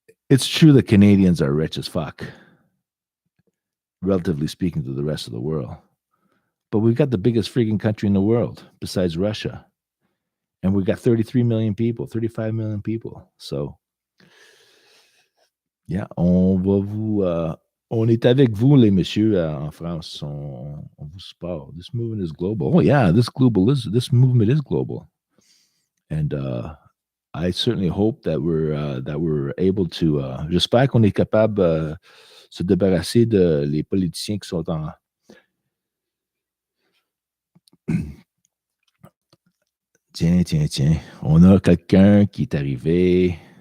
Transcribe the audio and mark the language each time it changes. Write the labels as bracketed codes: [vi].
[en] It's true that Canadians are rich as fuck, relatively speaking to the rest of the world. But we've got the biggest freaking country in the world besides Russia. And we've got 33 million people, 35 million people. [fr] So, yeah, on est avec vous, les messieurs, en France. On vous supporte. [en] This movement is global. Oh, yeah, this movement is global. And I certainly hope that we're able to. [fr] J'espère qu'on est capable de se débarrasser de les politiciens qui sont en. Tiens. On a quelqu'un qui est arrivé.